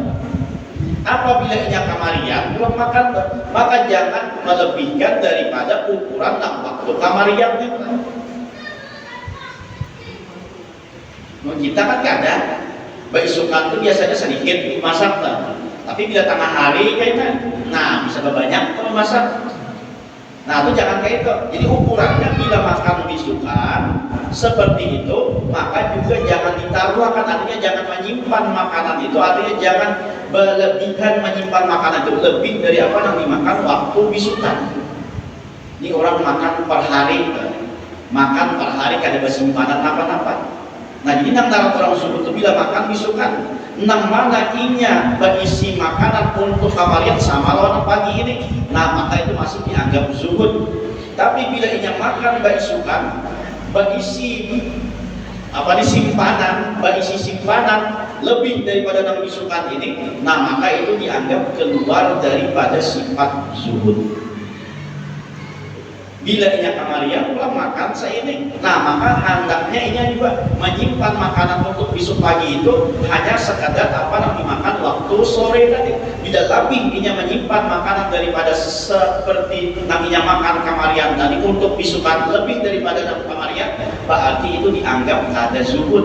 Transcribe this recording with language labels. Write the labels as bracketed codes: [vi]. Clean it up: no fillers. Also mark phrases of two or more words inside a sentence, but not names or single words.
[id] Apabila inya kamarian belum makan, maka jangan melebihkan daripada ukuran nang waktu kamarian itu. Kita kan kadang bisukan itu biasanya sedikit masak tapi bila tengah hari kayaknya, nah bisa banyak kalau masak. Nah itu jangan kayak itu. Jadi ukurannya bila makan bisukan seperti itu, maka juga jangan ditaruhkan, artinya jangan menyimpan makanan itu, artinya jangan berlebihan menyimpan makanan itu lebih dari apa yang dimakan waktu bisukan. Ini orang makan per hari kada bersimpanan apa-apa. Nah jadi nang orang subuh itu bila makan bisukan, nang mana inya berisi makanan untuk kamarian sama lawan pagi ini, nah maka itu masih dianggap zuhud. Tapi bila inya makan bisukan berisi simpanan lebih daripada nang bisukan ini, nah maka itu dianggap keluar daripada sifat zuhud. Bila inya kamarian pulang makan seini, nah maka hendaknya inya juga menyimpan makanan untuk besok pagi itu hanya sekadar apa yang dimakan waktu sore tadi. Bila lebih inya menyimpan makanan daripada seperti yang inya makan kamarian tadi untuk besokan lebih daripada yang kamarian, berarti itu dianggap ada zuhud.